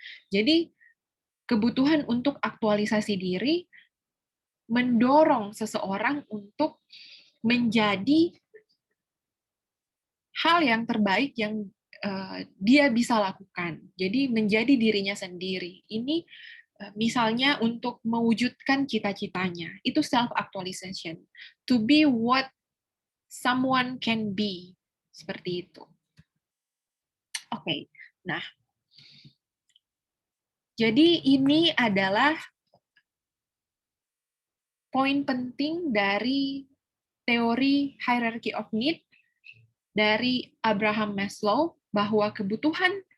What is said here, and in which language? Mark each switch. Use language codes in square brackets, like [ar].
[id] Jadi, kebutuhan untuk aktualisasi diri mendorong seseorang untuk menjadi hal yang terbaik yang dia bisa lakukan. Jadi, menjadi dirinya sendiri. Ini misalnya untuk mewujudkan cita-citanya, itu self-actualization. [en] To be what someone can be. [id] Seperti itu. Oke, nah, jadi ini adalah poin penting dari teori hierarchy of need dari Abraham Maslow, bahwa kebutuhan